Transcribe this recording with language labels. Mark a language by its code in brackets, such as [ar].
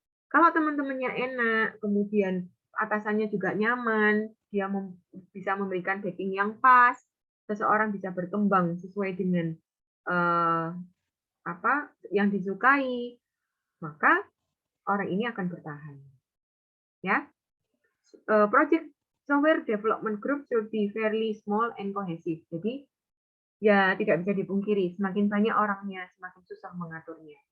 [id] Kalau teman-temannya enak, kemudian atasannya juga nyaman, dia bisa memberikan backing yang pas, seseorang bisa berkembang sesuai dengan eh, apa yang disukai, maka orang ini akan bertahan. [en] Ya, project software development group should be fairly small and cohesive. [id] Jadi ya tidak bisa dipungkiri, semakin banyak orangnya, semakin susah mengaturnya.